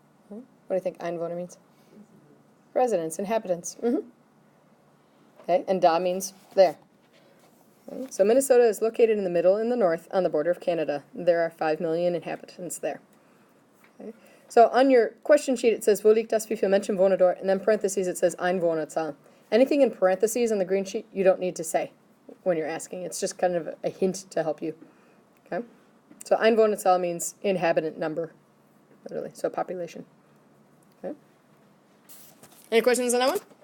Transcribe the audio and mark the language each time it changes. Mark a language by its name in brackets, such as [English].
[English] Okay. What do you think Einwohner means? Residents, inhabitants. Okay, and da means there. Okay. So Minnesota is located in the middle, in the north, on the border of Canada. There are 5 million inhabitants there. Okay. So on your question sheet it says, [German] wo liegt das, wie viele Menschen wohnen dort? [English] And then parentheses it says Einwohnerzahl. Anything in parentheses on the green sheet you don't need to say when you're asking. It's just kind of a hint to help you. Okay. So Einwohnerzahl means inhabitant number, literally, so population. Okay. Any questions on that one?